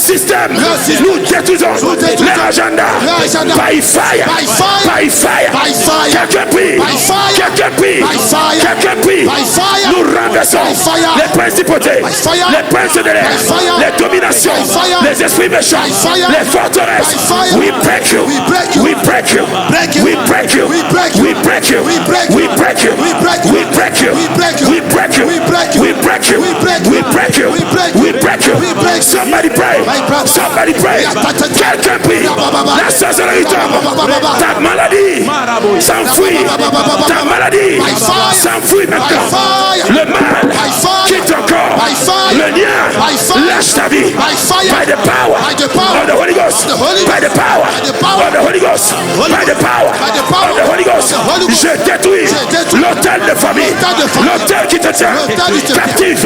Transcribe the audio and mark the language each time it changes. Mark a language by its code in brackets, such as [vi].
[fr] systèmes, nous détruisons les agendas. [en] By fire, by fire. [fr] Quelqu'un prie, quelqu'un prie, quelqu'un prie. Nous renversons les principautés, les princes de l'air, les dominations, les esprits méchants, les forteresses. [en] We break you, we break you, we break you, we break you, we break you, we break you, we break you, we break you, we break you, we break you, we break you, we break you, we break you. Somebody pray, somebody pray. [fr] Quelqu'un prie. La sorcellerie tombe. Ta maladie s'enfuit. Ta maladie s'enfuit maintenant. Le mal quitte ton corps. Le lien lâche ta vie. [en] By the power of the Holy Ghost. By the power of the Holy Ghost. By the power of the Holy Ghost. [fr] Je détruis l'hôtel de famille. L'hôtel qui te tient captif.